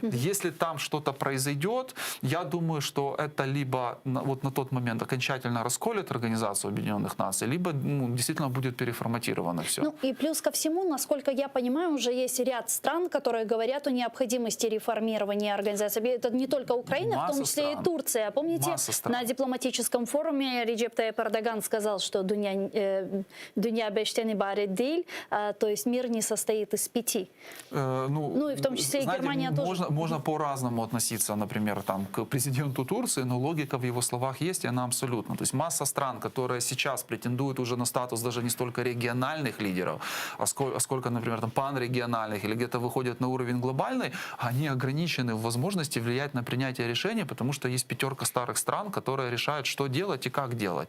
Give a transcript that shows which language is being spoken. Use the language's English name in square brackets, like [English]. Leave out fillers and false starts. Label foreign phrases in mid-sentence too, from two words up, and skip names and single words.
[Russian] Если там что-то произойдет, я думаю, что это либо вот на тот момент окончательно расколет Организацию Объединенных Наций, либо, ну, действительно будет переформатировано все. Ну и плюс ко всему, насколько я понимаю, уже есть ряд стран, которые говорят о необходимости реформирования организации. Это не только Украина, в том числе и Турция. Помните, на дипломатическом форуме Реджеп Тайип Эрдоган сказал, что [Turkish] «Dünya beşten ibaret değil», [Russian] то есть мир не состоит из 5. Ну и в том числе и знаете, Германия тоже. можно по-разному относиться, например, там, к президенту Турции, но логика в его словах есть, и она абсолютно. То есть масса стран, которые сейчас претендуют уже на статус даже не столько региональных лидеров, а сколько, например, там, панрегиональных или где-то выходят на уровень глобальный, они ограничены в возможности влиять на принятие решений, потому что есть 5 старых стран, которые решают, что делать и как делать.